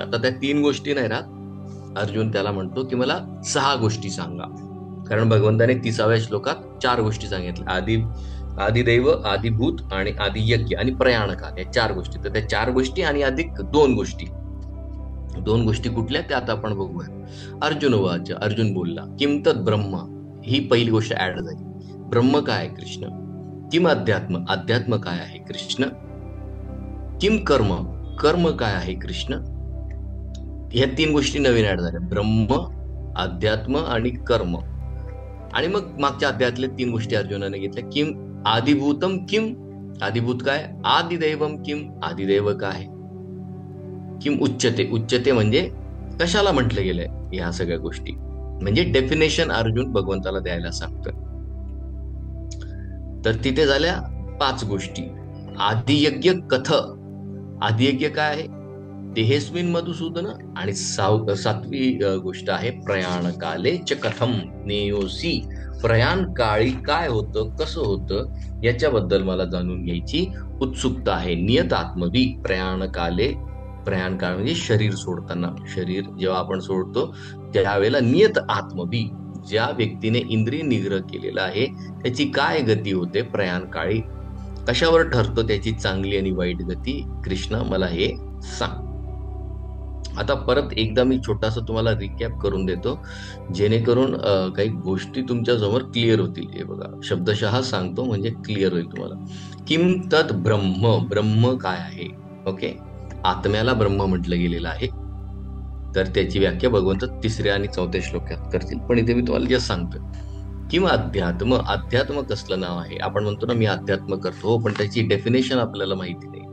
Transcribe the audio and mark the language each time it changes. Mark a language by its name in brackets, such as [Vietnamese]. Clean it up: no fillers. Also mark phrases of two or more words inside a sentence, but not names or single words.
[Marathi] आता त्या 3 गोष्टी नाही राहत, अर्जुन त्याला म्हणतो की मला 6 गोष्टी सांगा. कारण भगवंताने 30व्या श्लोकात 4 गोष्टी सांगितल्या, आदिदैव, आदिभूत आणि आदियज्ञ आणि प्रयाणकाल, या 4 गोष्टी. तर त्या 4 गोष्टी आणि अधिक 2 गोष्टी. 2 गोष्टी कुठल्या त्या आता आपण बघूया. [Sanskrit] अर्जुन उवाच, [Marathi] अर्जुन बोलला, [Sanskrit] किम तत् ब्रह्म, [Marathi] ही पहिली गोष्ट ऍड झाली. ब्रह्म काय आहे? कृष्ण. [Sanskrit] किम अध्यात्म, [Marathi] अध्यात्म काय आहे? कृष्ण. [Sanskrit] किम कर्म, [Marathi] कर्म काय आहे? कृष्ण. ह्या 3 गोष्टी नवीन ऍड झाल्या, ब्रह्म, अध्यात्म आणि कर्म. आणि मग मागच्या अध्यायातल्या 3 गोष्टी अर्जुनाने घेतल्या. [Sanskrit] किम आदिभूतम, किम आदिभूत [Marathi] काय? [Sanskrit] आदिदैवम, किम आदिदैव [Marathi] काय? [Sanskrit] किम उच्चते, [Marathi] उच्चते म्हणजे कशाला म्हटलं गेलंय, ह्या सगळ्या गोष्टी म्हणजे डेफिनेशन अर्जुन भगवंताला द्यायला सांगतोय. तर तिथे झाल्या 5 गोष्टी. [Sanskrit] आदियज्ञ कथ, [Marathi] आदियज्ञ काय आहे? [Sanskrit] देहेस्मिन मधुसूदन. [Marathi] आणि 7वी गोष्ट आहे [Sanskrit] प्रयाण काले च कथम नेयोसी, [Marathi] प्रयाण काळी काय होतं, कसं होतं, याच्याबद्दल मला जाणून घ्यायची उत्सुकता आहे. [Sanskrit] नियत आत्मवी, प्रयाण काले, [Marathi] प्रयाण काळ म्हणजे शरीर सोडताना, शरीर जेव्हा आपण सोडतो त्यावेळेला [Sanskrit] नियत आत्मवी, [Marathi] ज्या व्यक्तीने इंद्रिय निग्रह केलेला आहे त्याची काय गती होते प्रयाण काळी, कशावर ठरतो त्याची चांगली आणि वाईट गती, कृष्ण मला हे सांग. आता परत एकदा मी छोटासा तुम्हाला रिकॅप करून देतो, जेणेकरून काही गोष्टी तुमच्या समोर क्लिअर होतील. हे बघा, शब्दशः सांगतो म्हणजे क्लिअर होईल तुम्हाला. [Sanskrit] किम तत् ब्रह्म, [Marathi] ब्रह्म काय आहे? ओके, आत्म्याला ब्रह्म म्हटलं गेलेलं आहे. तर त्याची व्याख्या भगवंत 3ऱ्या आणि 4थ्या श्लोकात करतील, पण इथे मी तुम्हाला जे सांगतो. किंवा अध्यात्म, अध्यात्म कसलं नाव आहे? आपण म्हणतो ना मी अध्यात्म करतो, पण त्याची डेफिनेशन आपल्याला माहिती नाही.